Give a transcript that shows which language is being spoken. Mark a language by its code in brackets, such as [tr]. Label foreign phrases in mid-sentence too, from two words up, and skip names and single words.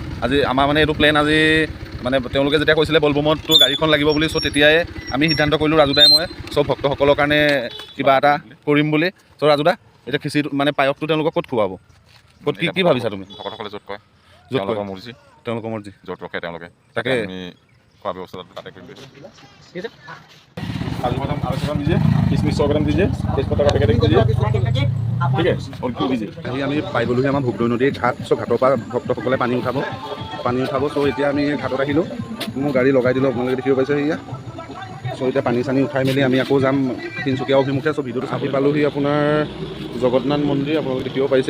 [as] আজি আমাৰ মানে এইটো প্লেন, আজি মানে তেওঁলোকে যেতিয়া কৈছিলে বলবমতটো গাড়ীখন লাগিব বুলি, চ' তেতিয়াই আমি সিদ্ধান্ত কৰিলোঁ ৰাজুদাই মই। চ' ভক্তসকলৰ কাৰণে কিবা এটা কৰিম বুলি। চ' ৰাজুদা, এতিয়া খিচিৰিটো মানে পায়সটো তেওঁলোকক ক'ত খুৱাব? ক'ত কি ভাবিছা তুমি? ভকতসকলে য'ত কয়, তেওঁলোকৰ মৰ্জি, য'ত ৰখে তেওঁলোকে, তাকে আমি খোৱা ব্যৱস্থা তাতে কৰিম। [hi] काजू बादाम 250 ग्राम दीजिए, किशमिश 100 ग्राम दीजिए, तेजपत्ता का पैकेट दीजिए, ठीक है, और घी दीजिए। [as] আহি আমি পাই গ'লোহি আমাৰ ভোগদৈ নদীৰ ঘাট। চ' ঘাটৰ পৰা ভক্তসকলে পানী উঠাব। চ' এতিয়া আমি ঘাটত আহিলোঁ, মোৰ গাড়ী লগাই দিলোঁ, আপোনালোকে দেখিব পাইছে সেয়া। চ' এতিয়া পানী চানী উঠাই মেলি আমি আকৌ যাম তিনিচুকীয়া অভিমুখে। চ' ভিডিঅ'টো চাই পালোহি আপোনাৰ জগন্নাথ মন্দিৰ, আপোনালোকে দেখিব পাইছে।